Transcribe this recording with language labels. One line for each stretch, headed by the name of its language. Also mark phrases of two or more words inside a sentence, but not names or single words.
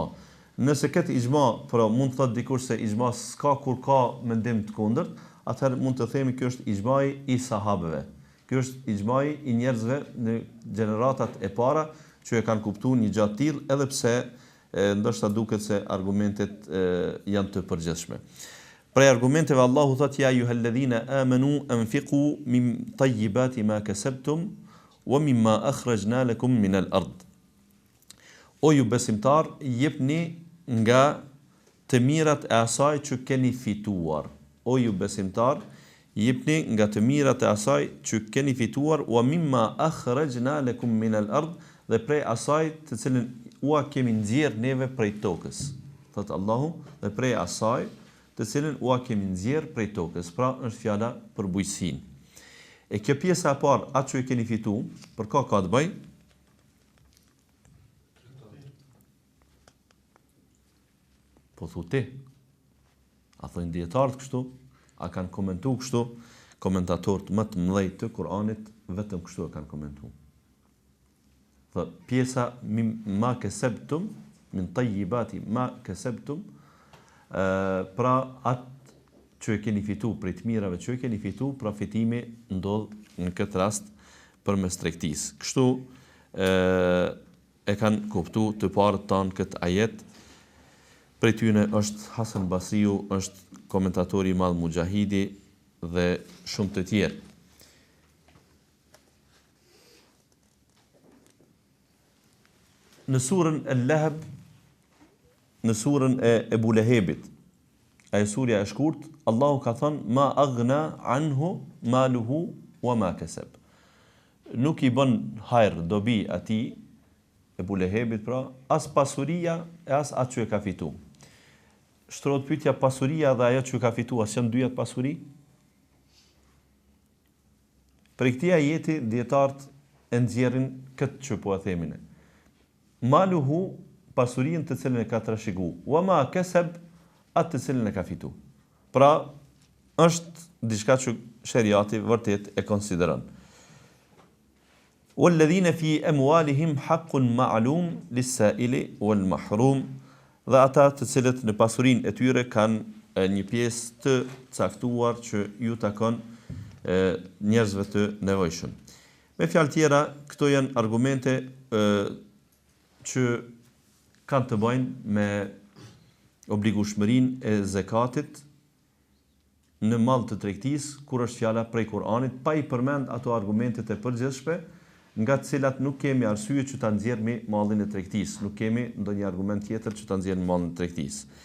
Albanian: Nëse këtë ijma, pra mund të thotë dikush se ijma s'ka kur ka mendim të kundërt, atëherë mund të themi ky është ijmai i sahabeve. Ky është ijmai i njerëzve në gjeneratat e para që e kanë kuptuar një gjatë tillë, edhe pse ndoshta duket se argumentet janë të përgjithshme. Prej argumenteve Allahu thotë
Arabic: يا أيها الذين آمنوا أنفقوا من طيبات ما كسبتم ومما أخرجنا لكم من الأرض.
Albanian: O ju besimtar, jepni nga të mirat e asaj që keni fituar. O ju besimtar, jepni nga të mirat e asaj që keni fituar,
Arabic: ومما أخرجنا لكم من الأرض,
Albanian: dhe prej asaj të cilën ua kemi nxjerr neve prej tokës. Thot Allahu, dhe prej asaj të cilën ua kemi nxjerr prej tokës. Pra është fjala për bujqësinë. E kjo pjesa e parë, atë që e keni fituar, për ka të bëj? Po thuti. A thojnë dietarët kështu? A kanë komentuar kështu? Komentatorët më të mëdhej të Kuranit vetëm kështu e kanë komentuar. Thot pjesa
Arabic: ما كسبتم من طيبات ما كسبتم,
Albanian: pra atë që e keni fitu prej të mirave që e keni fitu, pra fitimi ndodh në këtë rast përmes tregtisë. Kështu e kanë kuptuar të parët tanë këtë ajet. Prej tyne është Hasan Basriu, është komentatori i madh Mujahidi dhe shumë të tjerë. Në surën Al-Lahab, në surën e Ebu Lehebit, ajo surja e shkurt, Allahu ka thënë
Arabic: ما أغنى عنه ماله وما كسب.
Albanian: Nuk i bën hajër dobi atij Ebu Lehebit, pra as pasuria e as atë që e ka fituar. Shtrohet pyetja, pasuria dhe ajo që ka fituar, as janë dyja pasuri? Për këtij ajeti dietarët e nxjerrin këtë që po e themin. Maluhu, pasurinë të cilën e ka trashëguar,
Arabic: وما كسب,
Albanian: atë të cilën e ka fituar. Pra, është diçka që shariati vërtet e konsideron.
Arabic: والذين في أموالهم حق معلوم للسائل والمحروم,
Albanian: dhe ata të cilët në pasurinë e tyre kanë një pjesë të caktuar që ju takon njerëzve të nevojshëm. Me fjalë tjera, këto janë argumente që kanë të bëjnë me obligueshmërinë e zakatit në mall të tregtisë, kur është fjala prej Kuranit, pa i përmend ato argumentet e përgjithshme, nga të cilat nuk kemi arsye që ta nxjerrmi mallin e tregtisë, nuk kemi ndonjë argument tjetër që ta nxjerrmi mallin e tregtisë.